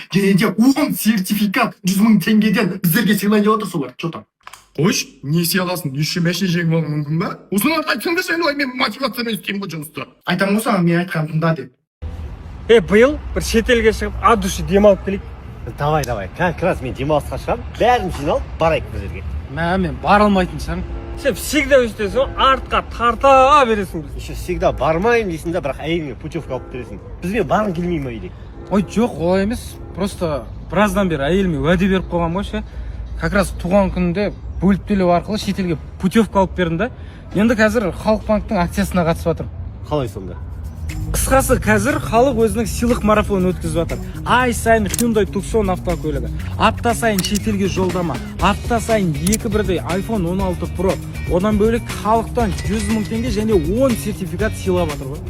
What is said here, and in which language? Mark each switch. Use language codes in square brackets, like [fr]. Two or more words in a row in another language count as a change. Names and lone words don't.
[kk] Және де 10 сертификат 100 000 теңгеден біздерге сыйлайын деп отыр солар. [ru] Че там? [kk] Қойш, несие аласың, еще машина жеңіп алуың мүмкін ба? Осыны айтсаң да сен олай мен мотивациямен істеймін ғой жұмысты. Айтамын ғой саған, мен айтқанымды тыңда деп. Биыл бір шетелге шығып, [ru] от души [kk] демалып келейік. [ru] Давай, как раз [kk] мен демалысқа шығамын, бәрін жиналып барайық бір жерге. Мен бара алмайтын шығармын. Сен всегда өстесің, артқа тарта бересің. [ru] Еще всегда [kk] бармайын дейсің да, бірақ әйеліңе путевка алып бересің. Бізбен барғың келмей ма үйде? Ой, жоқ, олай емес. Просто біраздан бері әйеліме уәде беріп қойғам ғой ше. [ru] Как раз [kk] туған күнінде бөліп төлеу арқылы шетелге путевка алып бердім да. Енді қазір халық банктың акциясына қатысып жатырмын. Қалай сонда? Қысқасы, қазір халық өзінің сыйлық марафонын өткізіп жатыр. Ай сайын Hyundai Tucson автокөлігі, апта сайын шетелге жолдама, апта сайын 2 бірдей iPhone 16 Pro, одан бөлек халықтан 100 000 теңге және 10 сертификат сыйлап жатыр ғой.